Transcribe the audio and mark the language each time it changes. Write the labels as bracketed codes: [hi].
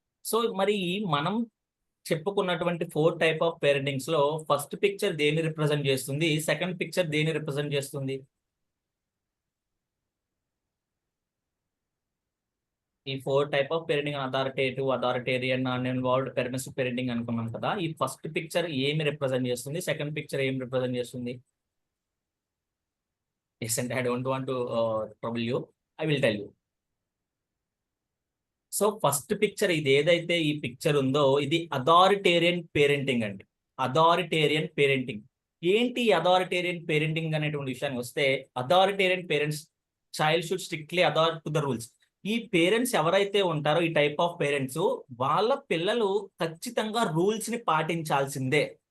[te] So మరి మనం చెప్పుకున్నటువంటి 4 టైప్ ఆఫ్ పేరెంటింగ్స్ లో ఫస్ట్ పిక్చర్ దేన్ని రిప్రజెంట్ చేస్తుంది, సెకండ్ పిక్చర్ దేన్ని రిప్రజెంట్ చేస్తుంది? ఈ 4 type of parenting, authoritative, authoritarian, uninvolved, permissive parenting అనుకున్నాం కదా. ఈ ఫస్ట్ పిక్చర్ ఏమి రిప్రజెంట్ చేస్తుంది, సెకండ్ పిక్చర్ ఏమి రిప్రజెంట్ చేస్తుంది? [en] Yes, and I don't want to trouble you. I will tell you. [te] So first picture ఇది ఏదైతే ఈ పిక్చర్ ఉందో ఇది అథారిటేరియన్ పేరెంటింగ్ అండి. అథారిటేరియన్ పేరెంటింగ్ ఏంటి? అథారిటేరియన్ పేరెంటింగ్ అనేటువంటి విషయానికి వస్తే, authoritarian parents [en] Child should strictly adhere to the rules. [te] ఈ పేరెంట్స్ ఎవరైతే ఉంటారో, ఈ టైప్ ఆఫ్ పేరెంట్స్, వాళ్ళ పిల్లలు ఖచ్చితంగా రూల్స్ ని పాటించాల్సిందే.